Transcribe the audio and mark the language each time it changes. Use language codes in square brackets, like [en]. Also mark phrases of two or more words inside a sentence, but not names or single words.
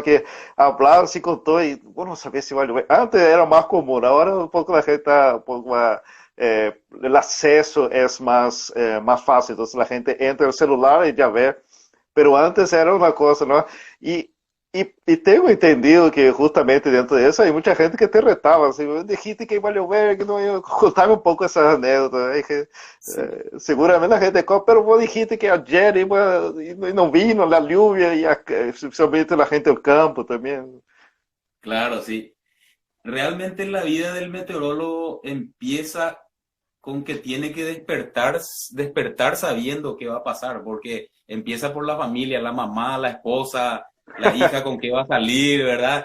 [es] Que hablar así con todo y, bueno, saber si va a llover. Antes era más común, ahora un poco la gente está un poco más, el acceso es más fácil, entonces la gente entra en el celular y ya ve, pero antes era una cosa, ¿no? Y, y tengo entendido que justamente dentro de eso hay mucha gente que te retaba, assim, dijiste que iba a llover, [pt] que não ia contar um pouco essas anécdotas, né? [es] Que, sí, seguramente a gente, pero vos dijiste que ayer iba, [pt] e não [es] vino la lluvia, e especialmente la gente del campo também. claro, sí. Realmente la vida del meteorólogo empieza con que tiene que despertar sabiendo qué va a pasar, porque empieza por la familia, la mamá, la esposa, la hija con qué va a salir, ¿verdad?